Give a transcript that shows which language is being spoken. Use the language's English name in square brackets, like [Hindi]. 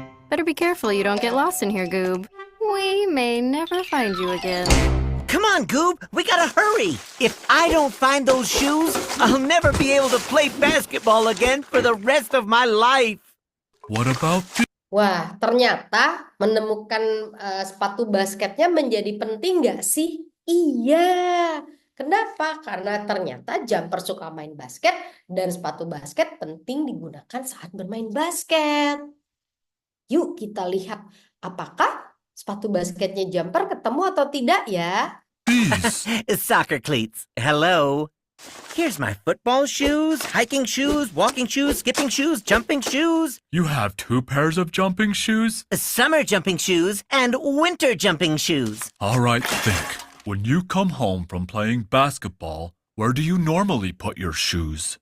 [English] Better be careful you don't get lost in here, Goob. We may never find you again. Come on, Goob. We gotta hurry. If I don't find those shoes, I'll never be able to play basketball again for the rest of my life. What about the... [Indonesian] Wah, ternyata menemukan sepatu basketnya menjadi penting nggak sih? Iya. Kenapa? Karena ternyata Jumper suka main basket dan sepatu basket penting digunakan saat bermain basket. Yuk kita lihat apakah sepatu basketnya Jumper ketemu atau tidak ya? [English] These? Soccer cleats. Hello. Here's my football shoes, hiking shoes, walking shoes, skipping shoes, jumping shoes, You have 2 pairs of jumping shoes? summer jumping shoes, and winter jumping shoes. All right, think. When you come home from playing basketball, where do you normally put your shoes?